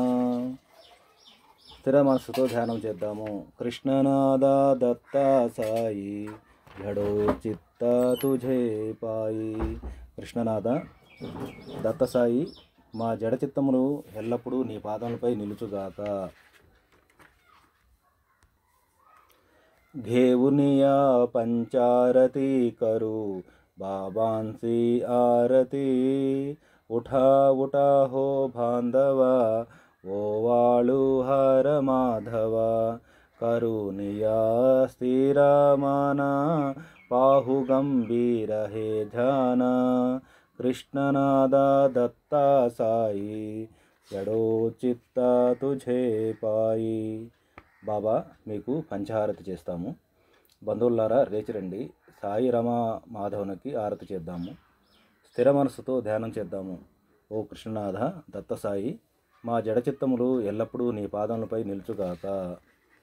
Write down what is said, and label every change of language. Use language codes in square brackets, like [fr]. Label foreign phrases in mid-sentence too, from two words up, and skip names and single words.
[te] స్థిర మనస్సుతో ధ్యానం చేద్దాము। [mr] कृष्णनादा दत्ता साई जडो चित्त तुझे पायी। [te] కృష్ణనాద దత్త సాయి మా జడ చిత్తములు ఎల్లప్పుడూ నీ పాదములపై నిలుచుగాక। [mr] घेऊनिया पंचारती करू बाबांची आरती। उठा उठा हो बांधवा ओवाळू हर माधवा। करुनिया स्थिर मन पाहु गंभीर हे ध्यान। कृष्णनादा दत्ता साई जडो चित्त तुझे पाई। [te] బాబా మీకు పంచహారతి చేస్తాము। బంధువులారా లేచిరండి, సాయి రమా మాధవునికి ఆరతి చేద్దాము। స్థిర మనస్సుతో ధ్యానం చేద్దాము। ఓ కృష్ణనాథ దత్త సాయి మా జడచిత్తములు ఎల్లప్పుడూ నీ పాదములపై నిలుచుగాక।